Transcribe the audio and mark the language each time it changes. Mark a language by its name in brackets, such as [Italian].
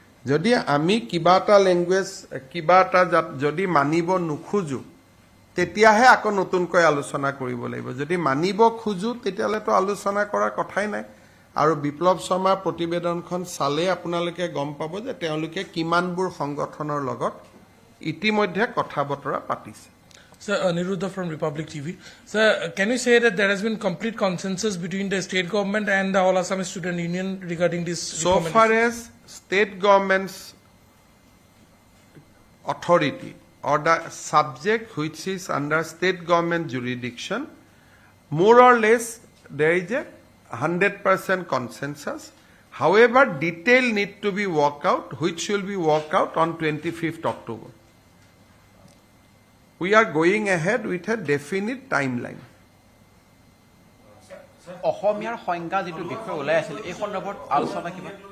[Assamese] যদি আমি কিবা এটা লেংগুৱেজ কিবা এটা যদি মানিব নোখোজো তেতিয়াহে আকৌ নতুনকৈ আলোচনা কৰিব লাগিব যদি মানিব খোজো তেতিয়াহ'লেতো আলোচনা কৰাৰ কথাই নাই আৰু বিপ্লৱ শৰ্মাৰ প্ৰতিবেদনখন চালে আপোনালোকে গম পাব যে তেওঁলোকে কিমানবোৰ সংগঠনৰ লগত ইতিমধ্যে কথা বতৰা পাতিছে [English] Sir, Aniruddha from Republic TV. Sir, can you say that there has been complete consensus between the state government and the All Assam Student Union regarding this? So far as state government's authority or the subject which is under state government jurisdiction, more or less there is a 100% consensus. However, detail need to be worked out, which will be worked out on 25th October. We are going ahead with a definite timeline. [Assamese] অসমীয়াৰ সংজ্ঞা যেটো বিষয় ওলাই আছিল এই সন্দৰ্ভত আলোচনা কিবা